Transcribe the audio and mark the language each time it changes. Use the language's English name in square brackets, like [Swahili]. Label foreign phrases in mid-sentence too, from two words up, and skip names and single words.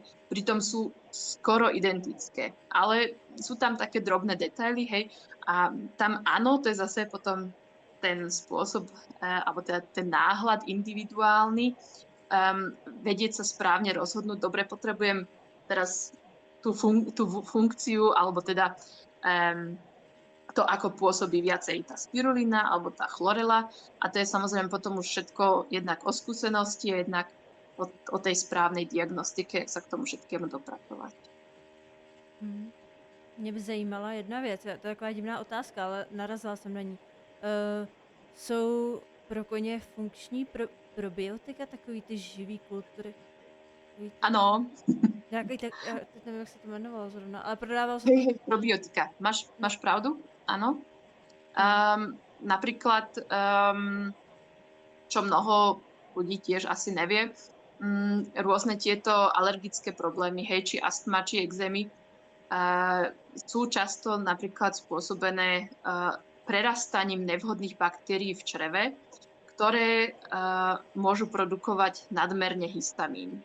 [Slovak] Pritom sú skoro identické, ale sú tam také drobné detaily, hej, a tam áno, to je zase potom ten spôsob, alebo teda ten náhľad individuálny, vedieť sa správne rozhodnúť, dobre, potrebujem teraz tú funkciu, alebo teda to, ako pôsobí viacej tá spirulina alebo tá chlorela. A to je samozrejme potom už všetko jednak o skúsenosti a jednak o tej správnej diagnostike, jak sa k tomu všetkému dopracovať. [Czech] Mě by zajímala jedna věc, to je taková divná otázka, ale narazila jsem na ní. Jsou pro koně funkční probiotika, takový ty živý kultury? [Slovak] Áno. [Czech] Nějaký tak, já teď nevím, jak se to jmenovalo zrovna, ale prodával se... Probiotika. [Slovak] Máš pravdu? Áno. Napríklad, čo mnoho ľudí tiež asi nevie, rôzne tieto alergické problémy, hej, či astma, či ekzémy, sú často napríklad spôsobené prerastaním nevhodných baktérií v čreve, ktoré môžu produkovať nadmerne histamín.